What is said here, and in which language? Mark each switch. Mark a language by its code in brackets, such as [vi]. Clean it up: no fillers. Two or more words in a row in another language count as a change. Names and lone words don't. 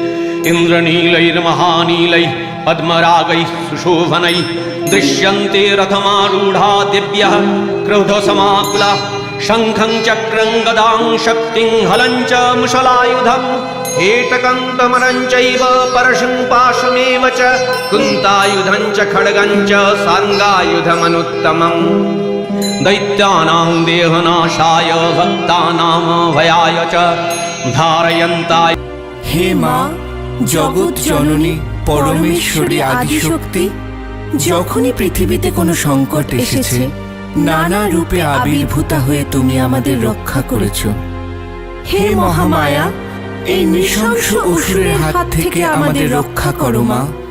[sa] इन्द्रनीलैर्महानीलैः पद्मरागैः सुशोभनैः दृश्यन्ते रथमारूढा दिव्यः क्रोधसमाकुला, शङ्खं चक्रं गदां शक्तिं हलं च मुशलायुधं, हेटकं तमरं चैव परशुं पाशमेव च, कुन्तायुधं च खड्गं च साङ्गायुधमनुत्तमम्, दैत्यानां देहनाशाय भक्तानां भयाय च धारयन्ताय। [bn] हे মা, জগৎ জননী, পরমেশ্বরী আদিশক্তি, যখনই পৃথিবীতে কোনো সংকট এসেছে, নানা রূপে আবির্ভূতা হয়ে তুমি আমাদের রক্ষা করেছ। হে মহামায়া, এই নৃশংস অসুরের হাত থেকে আমাদের রক্ষা করো মা।